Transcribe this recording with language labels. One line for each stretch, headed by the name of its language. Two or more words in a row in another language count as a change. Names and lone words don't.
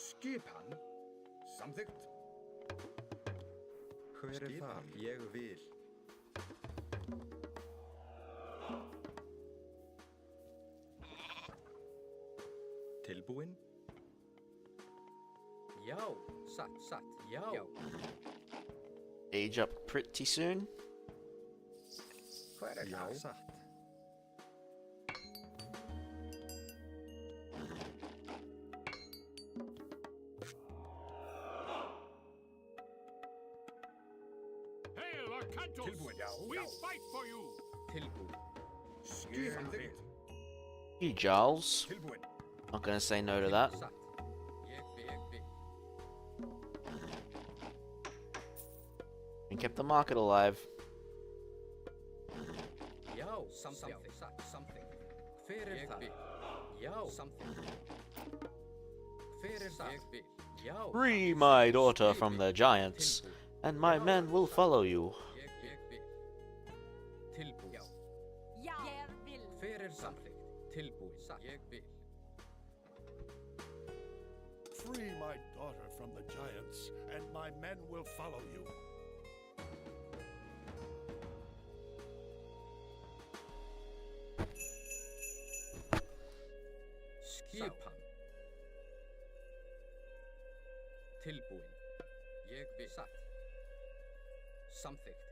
Icelandic: Skipan. Samþykkt. Hver þar? Ég vil. Tilbúin. Já, satt, já.
English: Age up pretty soon.
Icelandic: Hver það? Satt.
English: Hail, Arcantos!
Icelandic: Tilbúin. Já.
English: We fight for you!
Icelandic: Tilbúið. Samþykkt.
English: You Giles.
Icelandic: Tilbúin.
English: Not gonna say no to that.
Icelandic: Satt. Ég vil.
English: And kept the market alive.
Icelandic: Já, samþykkt. Hver það? Já, samþykkt. Hver það? Ég vil. Já.
English: Free my daughter from the giants, and my men will follow you.
Icelandic: Ég vil. Tilbúið. Já. Ég vil. Hver samþykkt? Tilbúið. Ég vil.
English: Free my daughter from the giants, and my men will follow you.
Icelandic: Skipan. Tilbúin. Ég vil. Satt. Samþykkt.